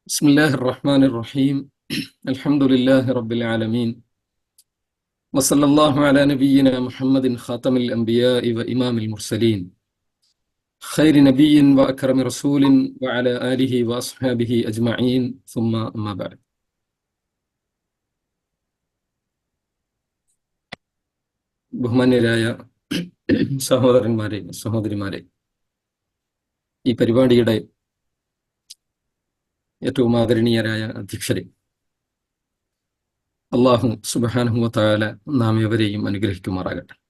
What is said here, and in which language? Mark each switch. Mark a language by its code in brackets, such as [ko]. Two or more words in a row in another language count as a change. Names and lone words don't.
[ar] بسم الله الرحمن الرحيم الحمد لله رب العالمين وصلى الله على نبينا محمد خاتم الأنبياء وإمام المرسلين خير نبي وأكرم رسول وعلى آله وأصحابه أجمعين ثم أما بعد [ml] ബഹുമാന്യരായ സഹോദരന്മാരെ സഹോദരിമാരെ, ഈ പരിപാടിയുടെ ഏറ്റവും ആദരണീയരായ അധ്യക്ഷരെ, [ar] الله سبحانه وتعالى [ml] നാം എവരെയും അനുഗ്രഹിക്കുമാറാകട്ടെ.